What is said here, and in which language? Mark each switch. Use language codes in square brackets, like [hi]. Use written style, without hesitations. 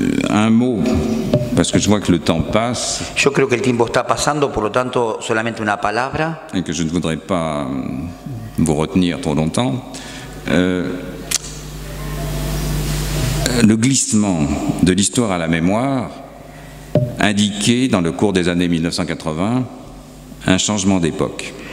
[fr] Un mot, parce que je vois que le temps passe. [es] Yo creo que el tiempo está pasando, por lo tanto, solamente una palabra. [fr] Et que je ne voudrais pas vous retenir trop longtemps. Le glissement de l'histoire à la mémoire indiquait, dans le cours des années 1980, un changement d'époque.